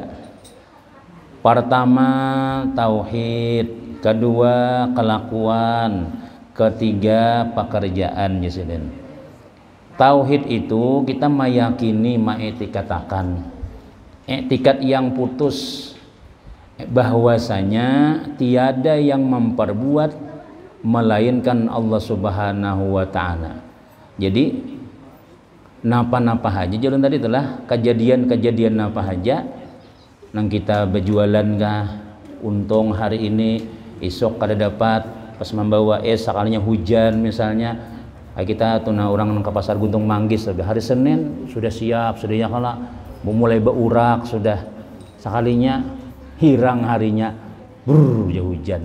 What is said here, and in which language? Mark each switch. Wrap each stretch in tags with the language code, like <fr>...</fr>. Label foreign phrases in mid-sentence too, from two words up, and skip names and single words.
<id>Pertama tauhid, kedua kelakuan, ketiga pekerjaan. Tauhid itu kita meyakini, mengiktikatakan i'tikad yang putus bahwasanya tiada yang memperbuat melainkan Allah</id> <ar>سبحانه وتعالى.</ar> <bjn>Jadi napa-napa aja jalan tadi itulah kejadian-kejadian napa aja nang kita berjualan kah untung hari ini esok kada dapat pas membawa sekalinya hujan misalnya kita tuh orang ke pasar Guntung Manggis hari Senin sudah siap sudah ya kalau mau mulai berurak sudah sekalinya hirang harinya ya hujan.</bjn>